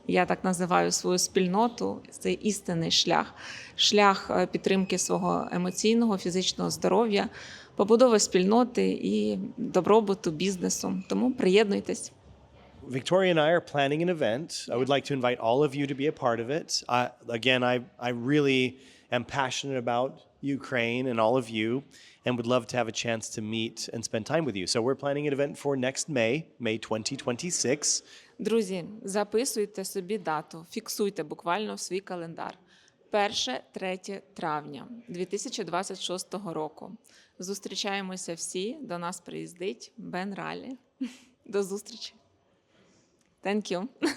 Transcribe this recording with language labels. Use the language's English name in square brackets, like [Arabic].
[Ukrainian] Я так називаю свою спільноту, це істинний шлях. Шлях підтримки свого емоційного, фізичного здоров'я, побудови спільноти і добробуту бізнесу. Тому приєднуйтесь. [English] Victoria and I are planning an event. I would like to invite all of you to be a part of it. I really am passionate about Ukraine and all of you, and would love to have a chance to meet and spend time with you. So we're planning an event for next May 2026. [Ukrainian] Друзі, записуйте собі дату, фіксуйте буквально в свій календар. 1-3 травня 2026 року. Зустрічаємося всі, до нас приїздить Бен Райлі. До зустрічі. [English] Thank you.